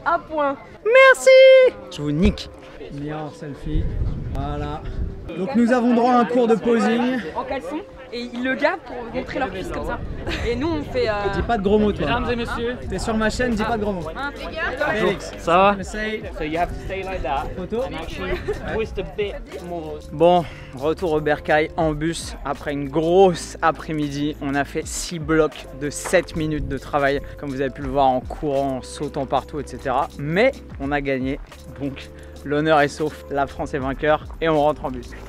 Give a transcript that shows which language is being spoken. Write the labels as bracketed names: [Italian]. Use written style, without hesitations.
[French] Un point. Merci. Je vous nique. Meilleur selfie. Voilà. Donc nous avons droit à un cours de posing. En caleçon. Et ils le gardent pour montrer leur cuisse comme ça. Et nous on fait. Dis pas de gros mots toi. Mesdames et messieurs, T'es sur ma chaîne, dis pas de gros mots. Félix, ça va? [English] So you have to stay like that. [French] Photo. [English] And actually twist a bit more. [French] Bon, retour au Bercail en bus après une grosse après-midi. On a fait 6 blocs de 7 minutes de travail, comme vous avez pu le voir, en courant, en sautant partout, etc. Mais on a gagné, donc l'honneur est sauf, la France est vainqueur et on rentre en bus.